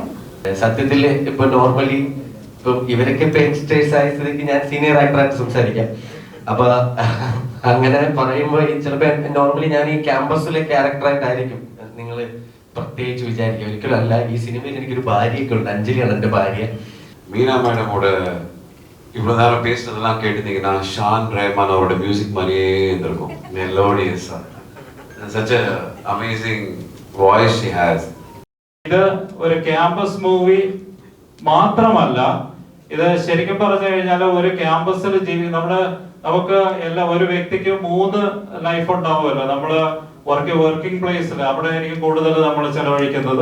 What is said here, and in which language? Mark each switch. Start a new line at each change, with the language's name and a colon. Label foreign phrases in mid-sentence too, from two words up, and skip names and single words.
Malayalam: സത്യത്തിൽ ഇപ്പൊ നോർമലി ഇപ്പം ഇവരൊക്കെ ഇപ്പൊ യങ്സ്റ്റേഴ്സ് ആയ സ്ഥിതിക്ക് ഞാൻ സീനിയർ ആക്ടറായിട്ട് സംസാരിക്കാം. അപ്പൊ അങ്ങനെ പറയുമ്പോൾ ചിലപ്പോ നോർമലി ഞാൻ ഈ ക്യാമ്പസിലെ ക്യാരക്ടറായിട്ടായിരിക്കും നിങ്ങൾ പ്രത്യേകിച്ച് വിചാരിക്കുക. ഒരിക്കലും അല്ല. ഈ സിനിമയിൽ എനിക്കൊരു ഭാര്യയൊക്കെ ഉണ്ട്. അഞ്ജലിയാണ് എൻ്റെ ഭാര്യ.
Tamil: மீனா மேடமோட இவ்வளோ நேரம் பேசுனதெல்லாம் கேட்டிருந்தீங்கன்னா ஷான் ரஹ்மான் அவரோட மியூசிக் மாதிரியே இருந்திருக்கும். மெலோடியஸ்,
English: such a amazing voice she has.
Malayalam: ഇത് ഒരു ക്യാമ്പസ് മൂവി മാത്രമല്ല, ഇത് ശരിക്കും പറഞ്ഞു കഴിഞ്ഞാൽ ഒരു ക്യാമ്പസിൽ നമുക്ക് എല്ലാ ഒരു വ്യക്തിക്ക് 3 ലൈഫ് ഉണ്ടാവുമല്ലോ. നമ്മള് വർക്കിംഗ് പ്ലേസിൽ അവിടെ ആയിരിക്കും കൂടുതൽ നമ്മൾ ചെലവഴിക്കുന്നത്.